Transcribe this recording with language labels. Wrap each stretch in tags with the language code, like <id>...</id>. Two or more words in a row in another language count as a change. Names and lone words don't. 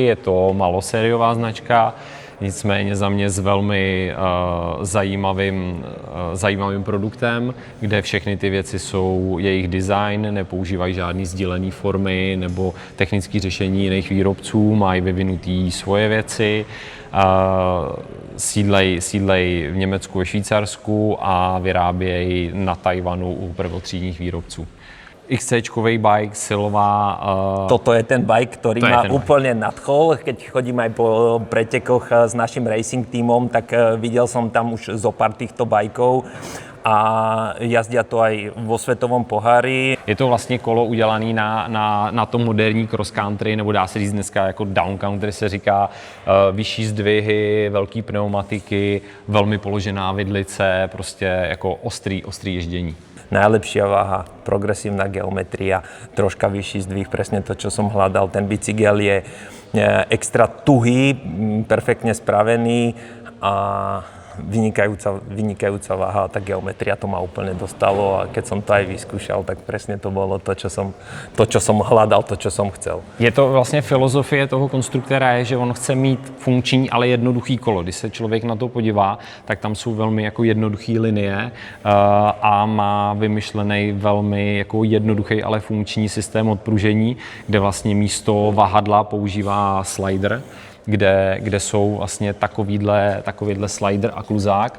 <cs>Je to malosériová značka, nicméně za mě s velmi zajímavým produktem, kde všechny ty věci jsou jejich design, nepoužívají žádný sdílený formy nebo technické řešení jiných výrobců, mají vyvinutý svoje věci. Sídlej v Německu, ve Švýcarsku a vyrábějí na Tajvanu u prvotřídních výrobců. XC-čkovej bike, Silva.</cs> <sk>Toto je ten bike, ktorý ma úplne nadchol. Keď chodím aj po pretekoch s našim racing tímom, tak videl som tam už zo pár týchto bajkov a jazdia to aj vo svetovom pohári.</sk> <cs>Je to vlastně kolo udělané na to moderní</cs> <en>cross country,</en> <cs>nebo dá se říct dneska jako</cs> <en>down country</en> <cs>se říká, vyšší zdvihy, velký pneumatiky, velmi položená vidlice, prostě jako ostrý ježdění.</cs> <sk>Najlepšia váha, progresívna geometria, troška vyšší zdvih, presne to, čo som hľadal. Ten bicykel je extra tuhý, perfektne spravený a vynikajúca váha. Tá geometria to ma úplne dostalo, a keď som to aj vyskúšal, tak presne to bolo to, čo som hľadal, to, čo som chcel.</sk> <cs>Je to vlastně filozofie toho konstruktéra je, že on chce mít funkční, ale jednoduchý kolo. Když se člověk na to podívá, tak tam jsou velmi jako jednoduchý linie a má vymyšlený velmi jako jednoduchý, ale funkční systém odpružení, kde vlastně místo vahadla používá slider, kde jsou vlastně takovýhle slider a kluzák.</cs>